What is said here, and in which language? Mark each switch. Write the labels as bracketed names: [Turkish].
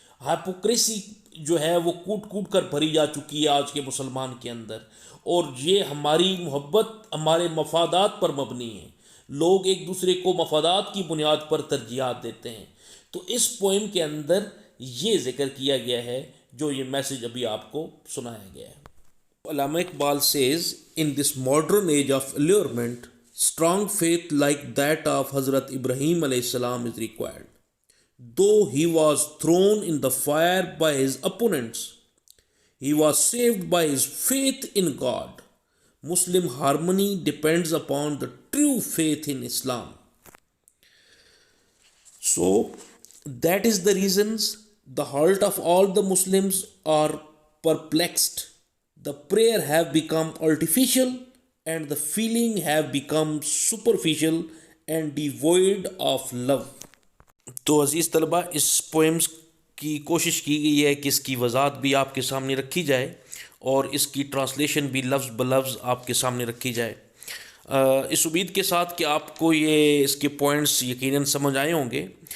[Urdu] ہائپوکریسی جو ہے وہ کوٹ کوٹ کر بھری جا چکی ہے آج کے مسلمان کے اندر، اور یہ ہماری محبت ہمارے مفادات پر مبنی ہے. لوگ ایک دوسرے کو مفادات کی بنیاد پر ترجیحات دیتے ہیں. تو اس پوئم کے اندر یہ ذکر کیا گیا ہے جو یہ میسج ابھی آپ کو سنایا گیا ہے. [English] Allama Iqbal says in this modern age of allurement, strong faith like that of Hazrat Ibrahim alayhi salam is required. Though he was thrown in the fire by his opponents, he was saved by his faith in God. Muslim harmony depends upon the true faith in Islam. So that is the reasons the heart of all the Muslims are perplexed. The prayer have become artificial and the feeling have become superficial and devoid of love. [Urdu] تو عزیز طلبہ، اس poems کی کوشش کی گئی ہے کہ اس کی وضاحت بھی آپ کے سامنے رکھی جائے اور اس کی ٹرانسلیشن بھی لفظ بلفظ آپ کے سامنے رکھی جائے، اس امید کے ساتھ کہ آپ کو یہ اس کے پوائنٹس یقیناً سمجھ آئے ہوں گے.